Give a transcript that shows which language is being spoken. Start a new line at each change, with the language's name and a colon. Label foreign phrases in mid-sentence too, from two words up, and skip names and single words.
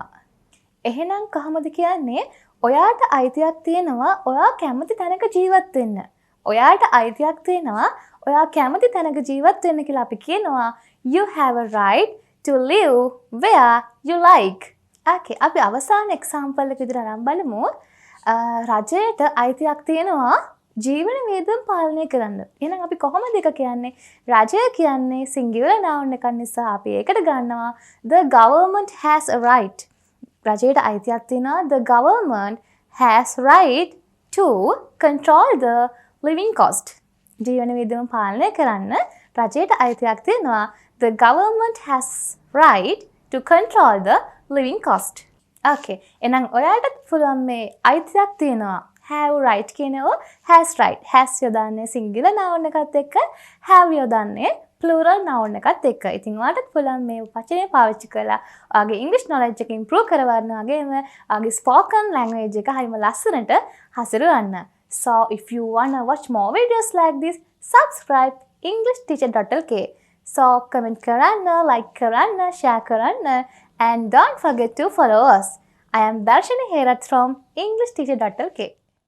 Sinhala: එහෙනම් කොහොමද කියන්නේ? ඔයාට අයිතියක් තියෙනවා ඔයා කැමති තැනක ජීවත් වෙන්න. ඔයාට අයිතියක් තියෙනවා ඔයා කැමති තැනක ජීවත් වෙන්න කියලා අපි කියනවා
English: you have a right to live where you like.
Sinhala: Okay, අපි අවසාන example එක විදිහට අරන් බලමු. රජයට අයිතියක් තියෙනවා ජීවන වියදම් පාලනය කරන්න. එහෙනම් අපි කොහොමද ඒක කියන්නේ? රජය කියන්නේ singular noun එකක් නිසා අපි ඒකට ගන්නවා
English: the government has a right.
Sinhala: රජයට අයිතියක් තියෙනවා
English: the government has right to control the living cost.
Sinhala: ජීවන වියදම් පාලනය කරන්න රජයට අයිතියක් තියෙනවා
English: the government has right to control the living cost.
Sinhala: Okay. එහෙනම් ඔයාලට පුළුවන් මේ අයිතියක් තියෙනවා
English: have right
Sinhala: කියනවා
English: has right.
Sinhala: has යොදන්නේ singular noun එකත් එක්ක have යොදන්නේ plural noun එකත් එක්ක. ඉතින් ඔයාලට පුළුවන් මේ වචනේ පාවිච්චි කරලා ඔයාගේ
English: English knowledge
Sinhala: එක improve කරවන්න වගේම ඔයාගේ
English: spoken language
Sinhala: එක හරිම ලස්සනට හසුරවන්න.
English: So if you wanna watch more videos like this, subscribe EnglishTeacher.lk. So comment
Sinhala: කරන්න, like කරන්න, share කරන්න
English: and don't forget to follow us. I am Darshini Herath from EnglishTeacher.lk.